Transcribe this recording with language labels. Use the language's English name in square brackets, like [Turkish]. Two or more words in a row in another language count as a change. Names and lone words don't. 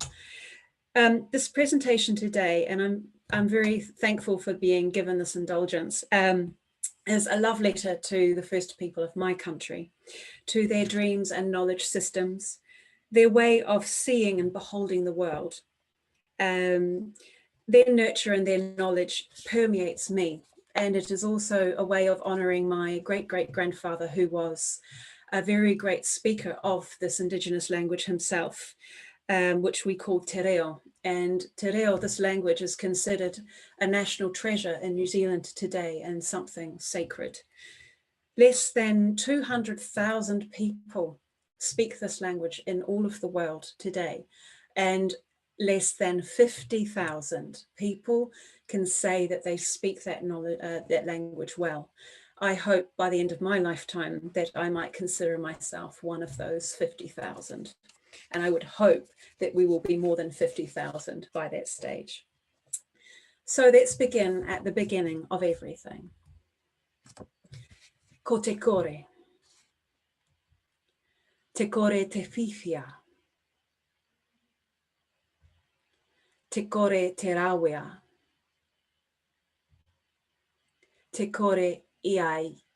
[English] This presentation today, and I'm very thankful for being given this indulgence, is a love letter to the first people of my country, to their dreams and knowledge systems, their way of seeing and beholding the world. Their nurture and their knowledge permeates me. And it is also a way of honouring my great-great-grandfather, who was a very great speaker of this Indigenous language himself, which we call [Māori] te reo. And te reo, [English] this language, is considered a national treasure in New Zealand today and something sacred. Less than 200,000 people speak this language in all of the world today. And less than 50,000 people can say that they speak that language well. I hope by the end of my lifetime that I might consider myself one of those 50,000. And I would hope that we will be more than 50,000 by that stage. So let's begin at the beginning of everything. [Māori] Ko te kore. Te kore te whiwhia. Te kore te rawea. Te kore iai.